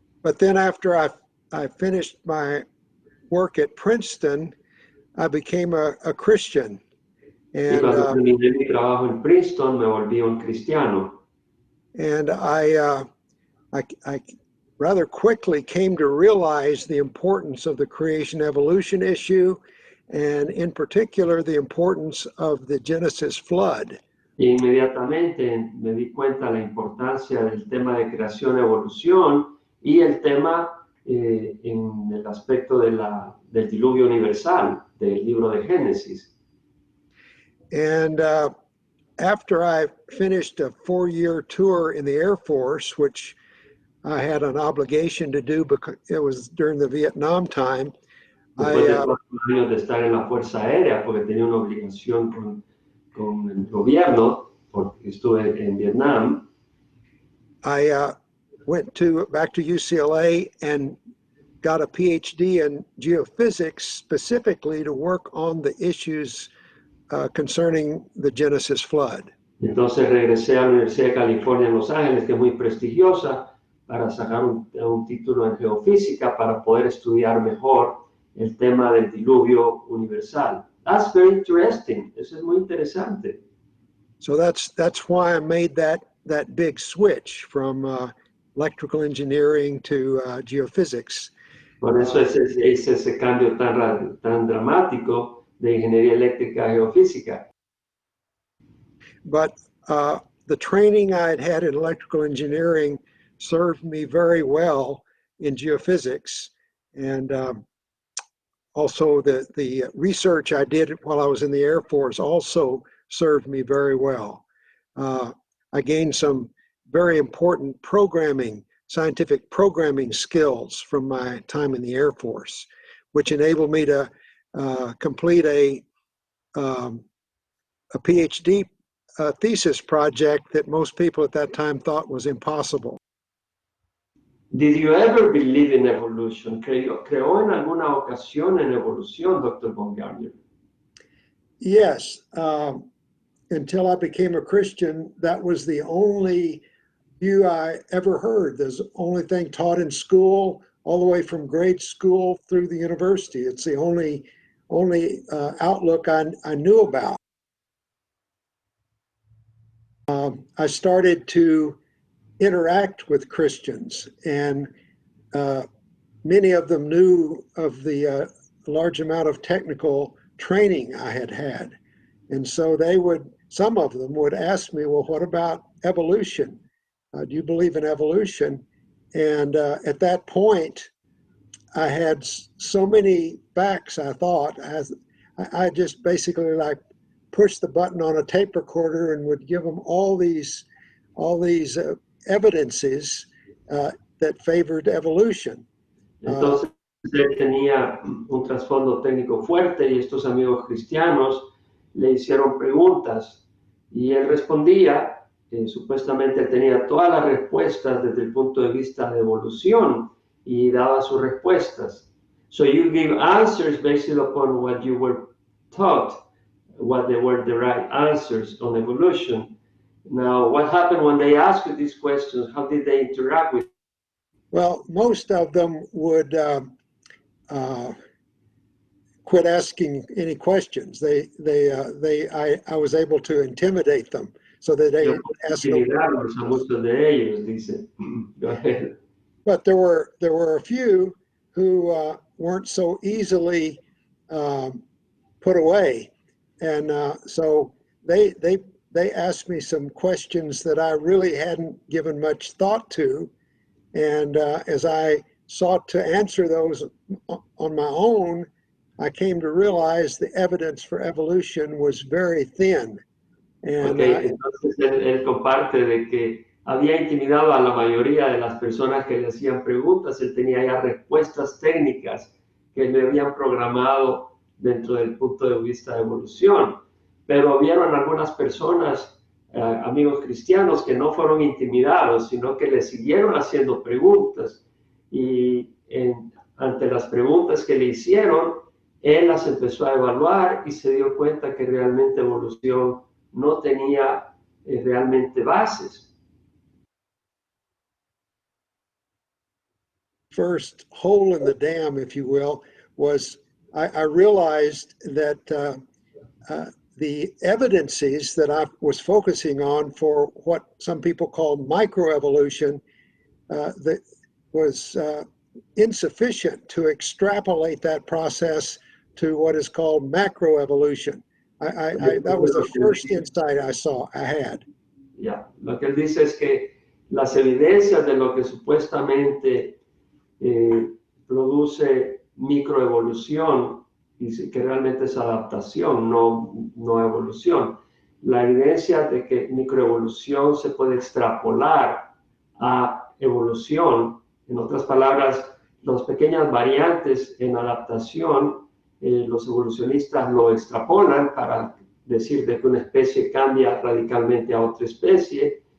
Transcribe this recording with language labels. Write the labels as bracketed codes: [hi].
[en] But then after I finished my work at Princeton, I became a Christian. [es] Y cuando terminé mi trabajo en Princeton, me volví un cristiano. [en] And I rather quickly came to realize the importance of the creation-evolution issue, and in particular, the importance of the Genesis flood. [es] Inmediatamente me di cuenta de la importancia del tema de creación-evolución y el tema en el aspecto del diluvio universal del libro de Génesis. [en] And after I finished a 4-year tour in the Air Force, which I had an obligation to do because it was during the Vietnam time. [es] Después de 4 años de estar en la Fuerza Aérea, porque tenía una obligación con el gobierno, porque estuve en Vietnam. [en] I went back to UCLA and got a PhD in geophysics specifically to work on the issues concerning the Genesis flood. [es] Entonces regresé a la Universidad de California en Los Ángeles, que es muy prestigiosa, para sacar un título en geofísica para poder estudiar mejor el tema del diluvio universal. [en] That's very interesting. [es] Eso es muy interesante. [en] So that's why I made that big switch from electrical engineering to geophysics. [es] Por eso es ese cambio tan dramático de ingeniería eléctrica a geofísica. [en] But the training I had in electrical engineering served me very well in geophysics, and also the research I did while I was in the Air Force also served me very well. I gained some very important scientific programming skills from my time in the Air Force, which enabled me to complete a PhD a thesis project that most people at that time thought was impossible. Did you ever believe in evolution? [es] ¿Creó en alguna ocasión en evolución, Dr. Baumgartner? [en] Yes. Until I became a Christian, that was the only view I ever heard. There's the only thing taught in school, all the way from grade school through the university. It's the only outlook I knew about. I started to interact with Christians, and many of them knew of the large amount of technical training I had had. And so some of them would ask me, well, what about evolution? Do you believe in evolution? And at that point, I had so many facts, I thought, I just basically like pushed the button on a tape recorder and would give them all these evidences that favored evolution. [es] Entonces, él tenía un trasfondo técnico fuerte y estos amigos cristianos le hicieron preguntas y él respondía. Supuestamente tenía todas las respuestas desde el punto de vista de evolución y daba sus respuestas. [en] So you give answers based upon what you were taught, what they were the right answers on evolution. Now, what happened when they asked you these questions? How did they interact with you? Well, most of them would quit asking any questions. I was able to intimidate them so that they asked no questions. [es] A muchos de ellos, dice. [en] Go ahead. But there were a few who weren't so easily put away, and so they asked me some questions that I really hadn't given much thought to, and as I sought to answer those on my own, I came to realize the evidence for evolution was very thin. And [es] entonces él comparte de que había intimidado a la mayoría de las personas que le hacían preguntas. Él tenía ya respuestas técnicas que le habían programado dentro del punto de vista de evolución. Pero vieron algunas personas, amigos cristianos, que no fueron intimidados, sino que le siguieron haciendo preguntas. Y ante las preguntas que le hicieron, él las empezó a evaluar y se dio cuenta que realmente evolución no tenía realmente bases. [en] First hole in the dam, if you will, was I realized that the evidences that I was focusing on for what some people call microevolution that was insufficient to extrapolate that process to what is called macroevolution. That was the first insight I had. [es] Ya, lo que él dice es que las evidencias de lo que supuestamente produce microevolución, dice que realmente es adaptación, no evolución. La evidencia de que microevolución se puede extrapolar a evolución, en otras palabras, las pequeñas variantes en adaptación, los evolucionistas lo extrapolan para decir de que una especie cambia radicalmente a otra especie.